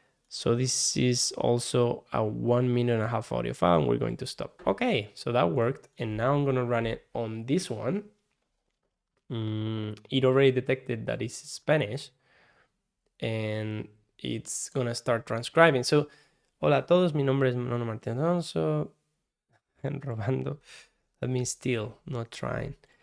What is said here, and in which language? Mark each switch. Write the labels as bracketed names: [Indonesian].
[English] So this is also a 1.5 minute audio file and we're going to stop. Okay, so that worked. And now I'm gonna run it on this one. It already detected that it's Spanish and it's gonna start transcribing. [Spanish] So, hola a todos, mi nombre es Nono Martínez Alonso. [English] And robando, that means steal, not trying.